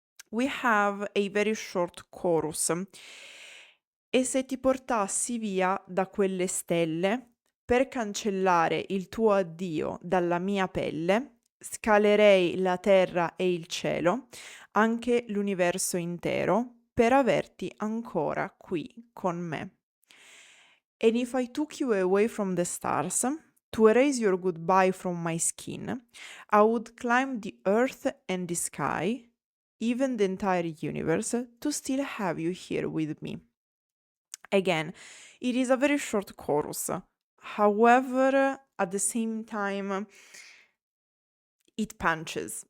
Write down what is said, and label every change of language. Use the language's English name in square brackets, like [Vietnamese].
[English] We have a very short chorus. [Italian] E se ti portassi via da quelle stelle per cancellare il tuo addio dalla mia pelle, scalerei la terra e il cielo, anche l'universo intero, per averti ancora qui con me. [English] And if I took you away from the stars, to erase your goodbye from my skin, I would climb the earth and the sky, even the entire universe, to still have you here with me. Again, it is a very short chorus. However, at the same time, it punches.